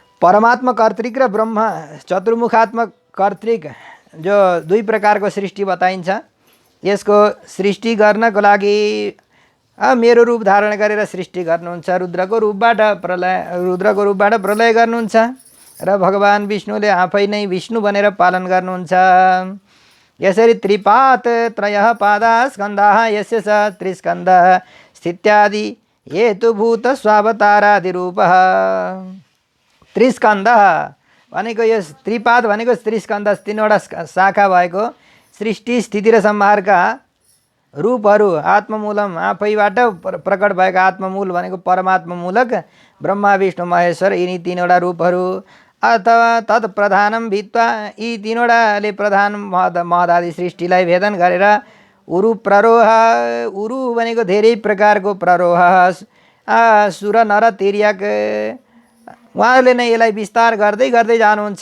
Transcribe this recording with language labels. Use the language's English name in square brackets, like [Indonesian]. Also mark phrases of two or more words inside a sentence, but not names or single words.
[Nepali] परमात्मा कर्तृक र ब्रह्म चतुर्मुखात्मक कर्तृक जो दुई प्रकारको सृष्टि बताइन्छ। यसको सृष्टि गर्नको लागि मेरो रूप धारण गरेर सृष्टि गर्नुहुन्छ, रुद्रको रूपबाट प्रलय गर्नुहुन्छ र भगवान विष्णुले आफै नै विष्णु बनेर पालन गर्नुहुन्छ। [Sanskrit] यसरी त्रिपात त्रयः पादा स्कन्धाः यस्य स त्रिस्कन्ध स्थित्यादि हेतुभूत स्वावतारादि रूपः। [Nepali] त्रिस्कन्ध भनेको यो त्रिपाद भनेको त्रिस्कन्ध, तीनवटा शाखा भएको सृष्टि स्थिति र संहारका रूपहरू आत्ममूलम आफैबाट प्रकट भएको आत्ममूल भनेको परमात्ममूलक ब्रह्मा विष्णु महेश्वर यिनी तीनवटा रूपहरू अथवा [Sanskrit] तत्प्रधानम भित्वा [Nepali] यी तीनवटाले प्रधान महदादि सृष्टिलाई भेदन गरेर उरु प्ररोह, उरु भनेको धेरै प्रकारको प्ररोह, सुर नर तिर्यक उहाँहरूले नै यसलाई विस्तार गर्दै गर्दै जानुहुन्छ।